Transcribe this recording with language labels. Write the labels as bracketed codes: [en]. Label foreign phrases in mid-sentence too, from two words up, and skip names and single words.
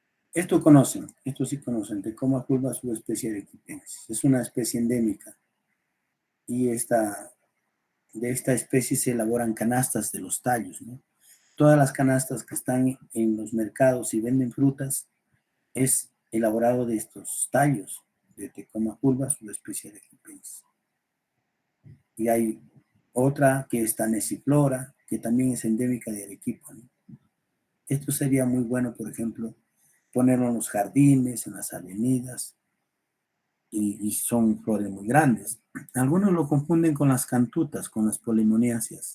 [es] Esto sí conocen, de cómo curva subespecie de equipensis. Es una especie endémica y de esta especie se elaboran canastas de los tallos, ¿no? Todas las canastas que están en los mercados y venden frutas es elaborado de estos tallos de Tecoma pulva, subespecie de Hippeis. Y hay otra que es Tanesiflora, que también es endémica de Arequipa, ¿no? Esto sería muy bueno, por ejemplo, ponerlo en los jardines, en las avenidas, y son flores muy grandes. Algunos lo confunden con las cantutas, con las polemoniáceas.